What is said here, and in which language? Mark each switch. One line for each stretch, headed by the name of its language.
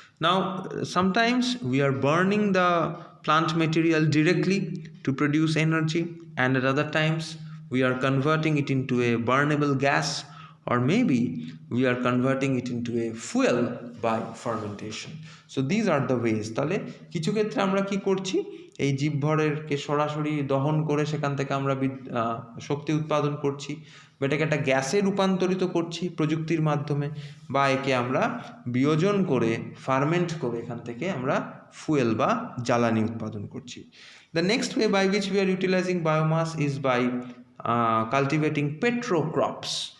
English: Now sometimes we are burning the plant material directly to produce energy, and at other times we are converting it into a burnable gas, or maybe we are converting it into a fuel by fermentation. So these are the ways.
Bangla: তাহলে কিছু ক্ষেত্রে আমরা কি করছি, এই জীবভরেরকে সরাসরি দহন করে সেখান থেকে আমরা শক্তি উৎপাদন করছি, বা এটাকে একটা গ্যাসে রূপান্তরিত করছি প্রযুক্তির মাধ্যমে, বা একে আমরা বিয়োজন করে ফার্মেন্ট করে এখান থেকে আমরা ফুয়েল বা জ্বালানি উৎপাদন করছি.
English: The next way by which we are utilizing biomass is by cultivating petrocrops.